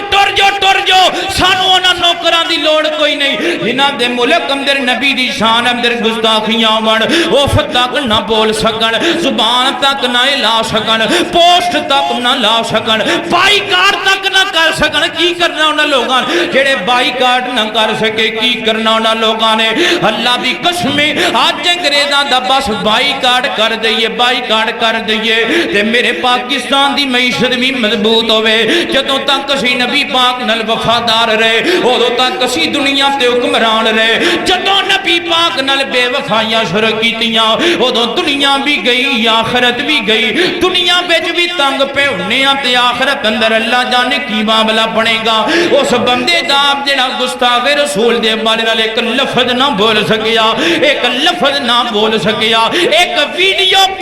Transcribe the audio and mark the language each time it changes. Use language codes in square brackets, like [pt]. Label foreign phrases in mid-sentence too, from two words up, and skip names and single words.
[pa] جو سانو انہاں نوکراں دی لوڑ کوئی نہیں جنہاں دے ملک اندر نبی دی شان اندر گستاخیاں ون اف تک نہ بول سکن زبان تک نہ لا سکن پوسٹ تک نہ لا سکن بائیکاٹ تک نہ کر سکن کی کرنا انہاں لوگاں جڑے بائیکاٹ نہ کر سکے کی کرنا انہاں لوگاں نے اللہ دی قسم اج انگریزاں دا بس بائیکاٹ کر دئیے تے میرے پاکستان دی معیشت بھی مضبوط ہوے جدوں تک اسی نبی پاک نال وفادار رہے اودوں تک اسی دنیا تے حکمران رہے جدوں نبی پاک نال بے وفائیاں شروع کیتیاں اودوں دنیا بھی گئی آخرت بھی گئی دنیا وچ بھی تنگ پے ہونے آ تے آخرت اندر اللہ جانے کی معاملہ بنے گا اس بندے دا جڑا گستاخ رسول دے بارے نال ایک لفظ نہ بول سکیا ایک لفظ نہ بول سکیا ایک ویڈیو